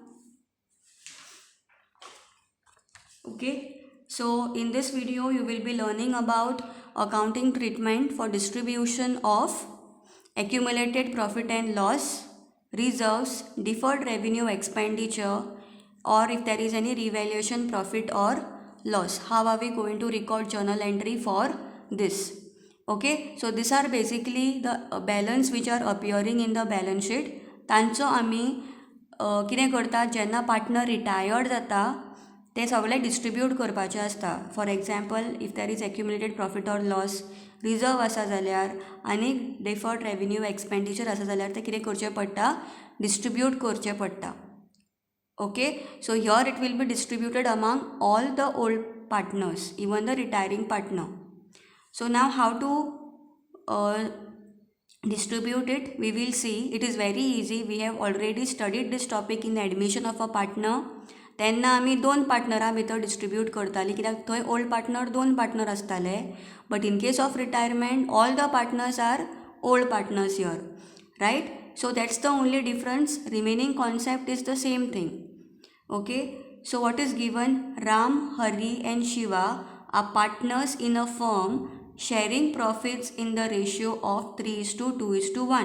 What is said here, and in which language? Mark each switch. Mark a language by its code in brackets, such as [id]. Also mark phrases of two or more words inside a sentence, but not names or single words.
[en] Okay, so in this video you will be learning about accounting treatment for distribution of accumulated profit and loss, reserves, deferred revenue expenditure, or if there is any revaluation profit or loss. How are we going to record journal entry for this? Okay, so these are basically the balance which are appearing in the balance sheet. [kok] तांचो आमी कितें करता, जेन्ना पार्टनर रिटायर्ड जाता ते सगळे डिस्ट्रीब्यूट करपाचे आसता. [en] for example, if there is accumulated profit or loss, reserve [kok] आसा जाल्यार आनी [en] deferred revenue expenditure [kok] आसा जाल्यार ते कितें करचें पडटा, [en] डिस्ट्रीब्यूट करचें पडटा. okay, so here it will be distributed among all the old partners, even the retiring partner. So now how to distribute it, we will see. It is very easy. We have already studied this topic in the admission of a partner. [kok] तेन्ना आमी दोन पार्टनरां भितर डिस्ट्रीब्यूट करतालीं, कित्याक थंय [en] old partner [kok] दोन पार्टनर आसताले. [en] but in case of retirement all the partners are old partners here, right? so that's the only difference. remaining concept is the same thing. okay, so what is given? Ram, Hari and Shiva are partners in a firm sharing profits in the ratio of 3:2:1.